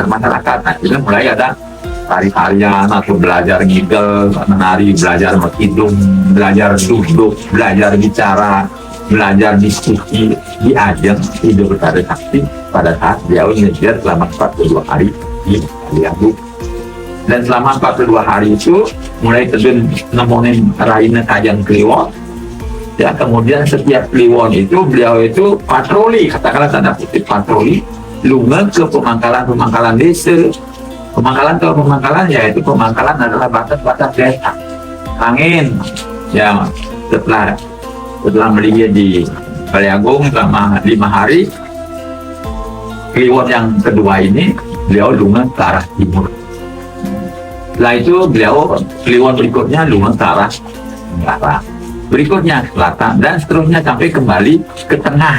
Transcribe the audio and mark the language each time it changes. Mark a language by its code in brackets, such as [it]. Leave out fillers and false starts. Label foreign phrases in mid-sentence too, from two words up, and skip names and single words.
[id] Nah, kita mulai ada tari-tarian atau belajar ngidel, menari, belajar berkidung, belajar duduk, belajar bicara, belajar diskusi di ajang hidup bertari sakti pada saat beliau ngejar selama 42 hari di Balai Agung. Dan selama 42 hari itu mulai terjun nemonin Raina Kajang Kliwon. Ya, kemudian setiap Kliwon itu beliau itu patroli, katakanlah tanda kutip patroli, lunga ke pemangkalan desa. Pemangkalan yaitu pemangkalan adalah batas-batas desa. Angin, ya setelah melingkar di Baliagung selama 5 hari, Kliwon yang kedua ini beliau lunga ke arah timur. Setelah itu beliau Kliwon berikutnya lunga ke arah barat, berikutnya selatan, dan seterusnya sampai kembali ke tengah.